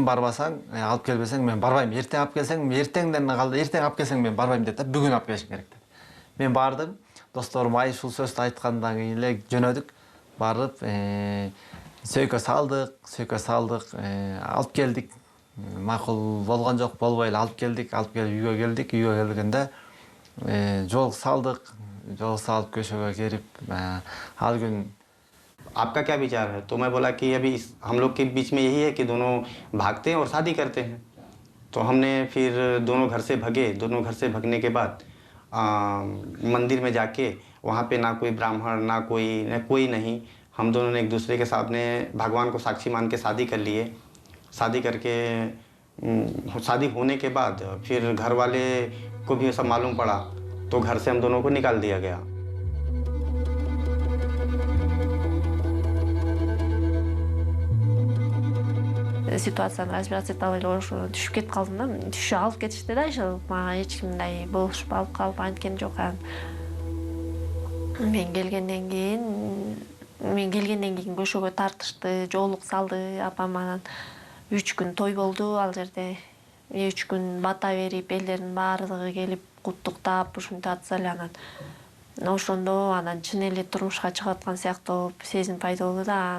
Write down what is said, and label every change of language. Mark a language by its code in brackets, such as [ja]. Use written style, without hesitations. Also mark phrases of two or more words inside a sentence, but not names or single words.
[ky] барбасаң алып келбесең мен барбайм ертең алып келсең ертеңден калды ертең алып келсең мен барбайм деп бүгүн алып келишим керек деп мен бардым досторум ай ушул сөздү айткандан кийин эле жөнөдүк барып сөйкө салдык алып келдик макул болгон жок болбой эле алып келип үйгө келгенде жол салып көшөгө кирип ал күн [hi] आपका क्या विचार है? तो मैं बोला कि अभी हम लोग के बीच में यही है कि दोनों भागते हैं और शादी करते हैं। तो हमने फिर दोनों घर से भगने के बाद मंदिर में जाके वहाँ पे ना कोई ब्राह्मण ना कोई नहीं, हम दोनों ने एक दूसरे के सामने भगवान को साक्षी मान के शादी कर लिए। शादी करके शादी होने के बाद फिर घर वाले को भी सब मालूम पड़ा तो घर से हम दोनों को निकाल दिया गया। [ky] Ситуацияны разбираться ете албай ошо түшүп кетип калдым да. Түшүп алып кетишти да, ошо мага эч ким мындай болушуп алып калып анткен жок. Мен келгенден кийин көшөгө тартышты, жоолук салды апам анан 3 күн той болду ал жерде. 3 күн бата берип, элдердин баардыгы келип куттуктап, ушинтип атса эле анан ошондо анан чын эле турмушка чыгып аткан сыяктуу сезим пайда болду да.